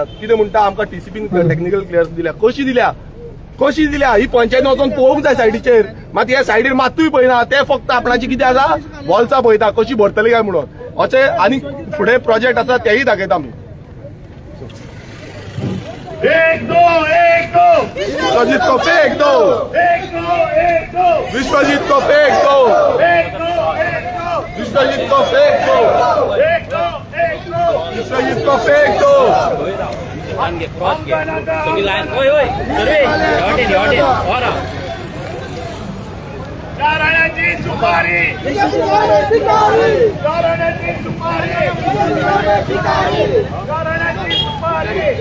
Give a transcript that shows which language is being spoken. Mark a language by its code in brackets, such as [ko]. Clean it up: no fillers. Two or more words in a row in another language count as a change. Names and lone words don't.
[kok] कितें म्हणटा आमकां TCPन [en] technical clearance [kok] दिल्या. कशी दिल्या ही पंचायत वचून पळोवंक जाय सायडीचेर. मात ह्या सायडीर मातूय पळयना, ते फक्त आपणाची कितें आसा वॉल्सां पळयता कशी भरतली काय म्हणून. अशें आनी फुडें प्रोजेक्ट आसा तेय दाखयता आमी. [hi] विश्वजीत को फेक दो, विश्वजीत को फेक दो, विश्वजीत को फेक दो, विश्वजीत को फेक दो. [kok] राणाची सुपारी, राणाची सुपारी, राणाची सुपारी.